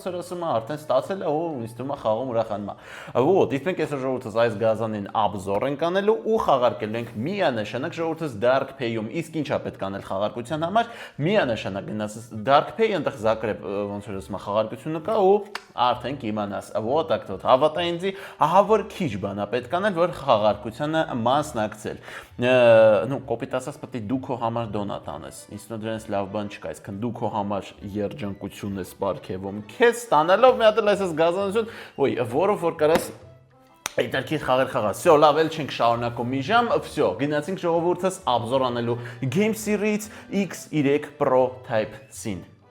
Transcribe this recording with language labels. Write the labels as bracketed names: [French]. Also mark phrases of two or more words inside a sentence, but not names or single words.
[Armenian] որ ասում է, արդեն ստացել է ու ինձ թվում է խաղում ուրախանում է։ Вот, իսկ մենք այսօր ժողովուրդս այս գազանին обзор ենք անելու ու խաղարկելու ենք միանշանակ ժողովուրդս Dark Pay-ում։ Իսկ ինչա պետք անել խաղարկության համար, միանշանակ գնաս Dark Pay, այնտեղ Zagreb ոնց որ ասում է, խաղարկությունը կա ու արդեն կիմանաս։ [Russian] Вот так вот, [Armenian] հավատա ինձի, ահա որ քիչ բան է պետք անել, որ խաղարկությանը մասնակցել։ Ну, կոպիտ ասած, պետք է դու քո համար դոնատ անես։ Ինձ թվում է դրանից լավ բան չկա, այսինքն դու քո համար երջանկություն ես պարգևում, քեզ ստանալով մի հատ այսպես գազանություն, ոյ, որով որ կարաս Այդարքի խաղեր խաղաս։ Всё, լավ, էլ չենք շարունակում մի ժամ, всё, գնացինք ժողովուրդս обзор անելու GameSir-ից X3 Pro Type-C-ին։